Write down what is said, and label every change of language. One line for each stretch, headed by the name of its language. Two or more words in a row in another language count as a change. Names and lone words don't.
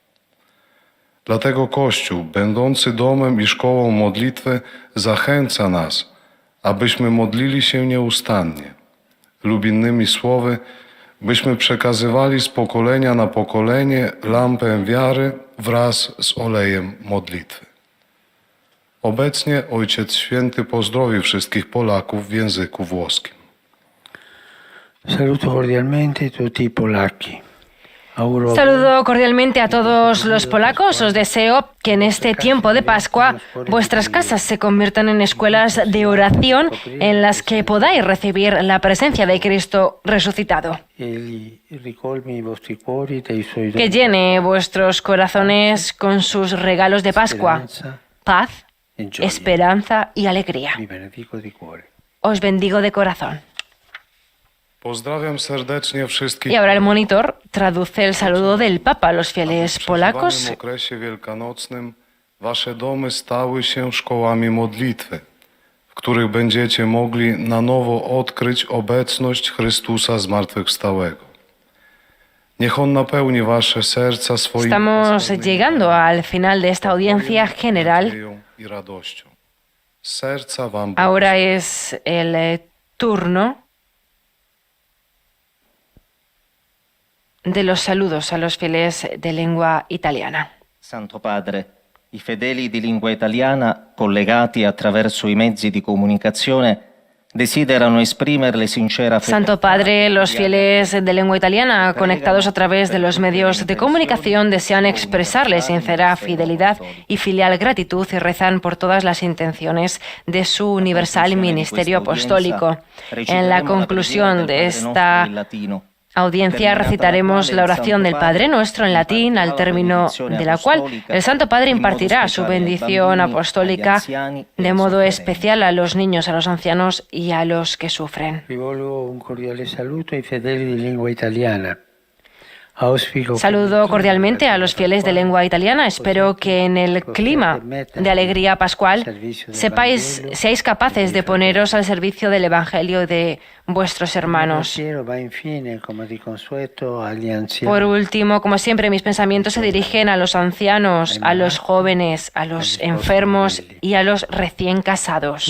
Polish: Dlatego Kościół, będący domem i szkołą modlitwy, zachęca nas, abyśmy modlili się nieustannie, lub innymi słowy, byśmy przekazywali z pokolenia na pokolenie lampę wiary wraz z olejem modlitwy. Obecnie Ojciec Święty pozdrowi wszystkich Polaków w języku włoskim.
Italian: Saluto cordialmente tutti i polacchi.
Spanish: Saludo cordialmente a todos los polacos. Os deseo que en este tiempo de Pascua vuestras casas se conviertan en escuelas de oración en las que podáis recibir la presencia de Cristo resucitado. Que llene vuestros corazones con sus regalos de Pascua, paz, esperanza y alegría. Os bendigo de corazón.
Polish: Pozdrawiam serdecznie wszystkich.
Spanish: Y ahora el monitor traduce el saludo del Papa a los fieles polacos.
Polish: W okresie wielkanocnym wasze domy stały się szkołami modlitwy, w których będziecie mogli na nowo odkryć obecność Chrystusa zmartwychwstałego. Niech On napełni wasze serca swoim
Spanish: Estamos llegando al final de esta audiencia general.
Polish: i radością. Z serca wam
Spanish: Ahora es el turno de los saludos a los fieles de lengua italiana.
Italian: Santo Padre, i fedeli di lingua italiana, collegati attraverso i mezzi di comunicazione, desiderano esprimerle sincera fedeltà. Santo Padre,
Spanish: los fieles de lengua italiana, conectados a través de los medios de comunicación, desean expresarle sincera fidelidad y filial gratitud y rezan por todas las intenciones de su universal ministerio apostólico. En la conclusión de esta audiencia recitaremos la oración del Padre Nuestro en latín, al término de la cual el Santo Padre impartirá su bendición apostólica de modo especial a los niños, a los ancianos y a los que sufren.
Italian: Rivolgo un cordiale saluto ai fedeli di lingua italiana.
Spanish: Saludo cordialmente a los fieles de lengua italiana. Espero que en el clima de alegría pascual seáis capaces de poneros al servicio del Evangelio de vuestros hermanos. Por último, como siempre, mis pensamientos se dirigen a los ancianos, a los jóvenes, a los enfermos y a los recién casados.